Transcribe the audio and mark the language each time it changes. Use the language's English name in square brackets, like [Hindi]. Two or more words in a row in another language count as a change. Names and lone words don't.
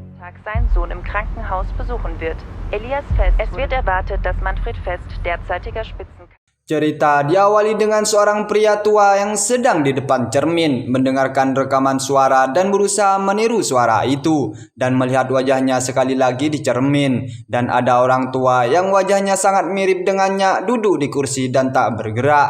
[German] Tag seinen Sohn im Krankenhaus besuchen wird. Elias Fest. Es wird erwartet, dass Manfred Fest, derzeitiger [Indonesian] Cerita diawali dengan seorang pria tua yang sedang di depan cermin mendengarkan rekaman suara dan berusaha meniru suara itu dan melihat wajahnya sekali lagi di cermin, dan ada orang tua yang wajahnya sangat mirip dengannya duduk di kursi dan tak bergerak.